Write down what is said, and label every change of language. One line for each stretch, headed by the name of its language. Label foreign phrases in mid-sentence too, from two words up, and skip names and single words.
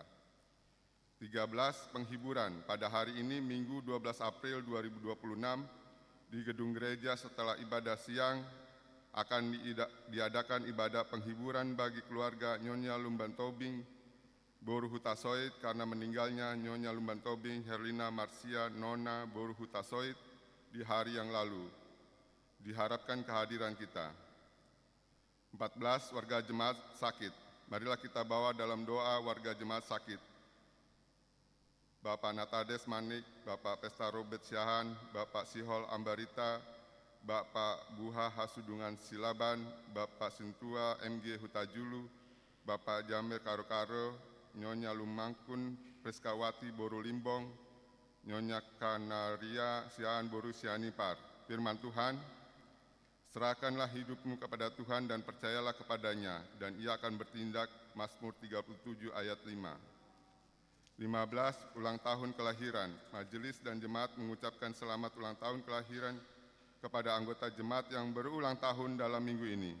Indonesian: 13. Penghiburan. Pada hari ini Minggu 12 April 2026 di gedung gereja setelah ibadah siang akan diadakan ibadah penghiburan bagi keluarga Nyonya Lumban Tobing Boru Hutasoid karena meninggalnya Nyonya Lumban Tobing Herlina Marsia Nona Boru Hutasoid di hari yang lalu. Diharapkan kehadiran kita. 14. Warga jemaat sakit. Marilah kita bawa dalam doa warga jemaat sakit. Bapak Natades Manik, Bapak Pesta Robert Syahan, Bapak Sihol Ambarita, Bapak Buha Hasudungan Silaban, Bapak Sintua MG Hutajulu, Bapak Jamil Karo-Karo, Nyonya Lumangkun Preskawati Boru Limbong, Nyonya Kanaria Sian Boru Sianipar. Firman Tuhan, serahkanlah hidupmu kepada Tuhan dan percayalah kepadanya, dan ia akan bertindak. Mazmur 37 ayat 5. 15. Ulang tahun kelahiran. Majelis dan jemaat mengucapkan selamat ulang tahun kelahiran kepada anggota jemaat yang berulang tahun dalam minggu ini.